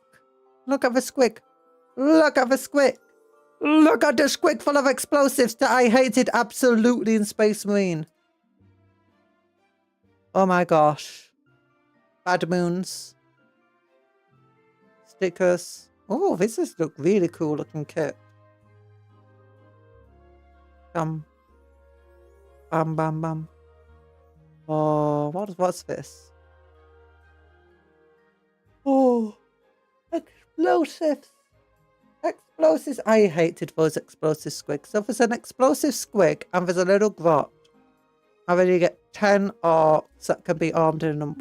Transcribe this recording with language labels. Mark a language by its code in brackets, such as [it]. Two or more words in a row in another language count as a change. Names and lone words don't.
[en] Look at the squig. Look at the squig. Look at the squig full of explosives that I hated absolutely in Space Marine. Oh my gosh. Bad moons. Stickers. Oh, this is look really cool looking kit. Bam. Bam, bam, bam. Oh, what's this? Oh, explosives. Explosives. I hated those explosive squigs. So if there's an explosive squig and there's a little grot, and then you get 10 orcs that can be armed in them.